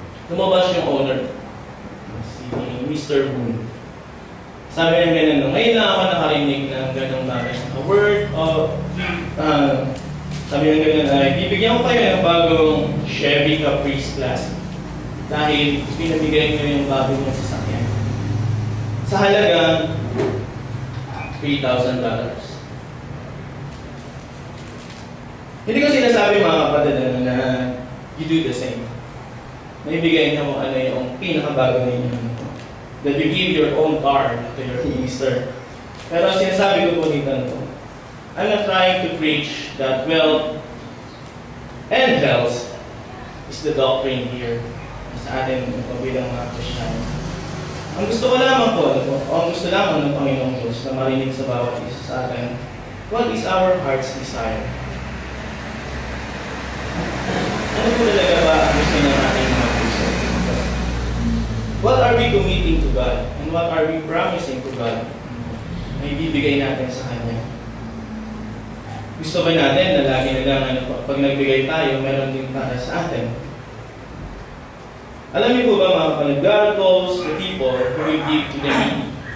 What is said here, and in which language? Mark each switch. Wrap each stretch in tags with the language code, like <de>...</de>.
<tl>Lumabas yung owner, si Mr. Boone. Sabi niya ganun, ngayon na ako nakarinig ng ganong bagay.</tl> <en>A word of,</en> <tl>sabi niya ganun, ay bibigyan ko kayo ng bagong Chevy Caprice Classic. Dahil pinabigay niyo yung bago niyong sasakyan. Sa halagang $3,000. Hindi ko sinasabi mga kapatid na</tl> <en>you do the same.</en> <tl>Naibigay niyo kung ano yung pinakabago ninyo.</tl> <en>That you give your own car to your minister.</en> <tl>Pero sinasabi ko po dito,</tl> <en>I'm not trying to preach that wealth and health is the doctrine here</en> <tl>sa atin bilang mga Kristiyano. Ang gusto ko lamang po, ang gusto lamang ng Panginoong Diyos na marinig sa bawat isa sa atin,</tl> <en>what is our heart's desire?</en> <tl>Ano po talaga ba ang gusto ng ating mga puso?</tl> <en>What are we committing to God? And what are we promising to God</en> <tl>na ibibigay natin sa Kanya? Gusto ba natin na lagi na lang pag nagbigay tayo, meron din para sa atin? Alam niyo po ba mga kapatid,</tl> <en>God calls the people who will give to the needy.</en>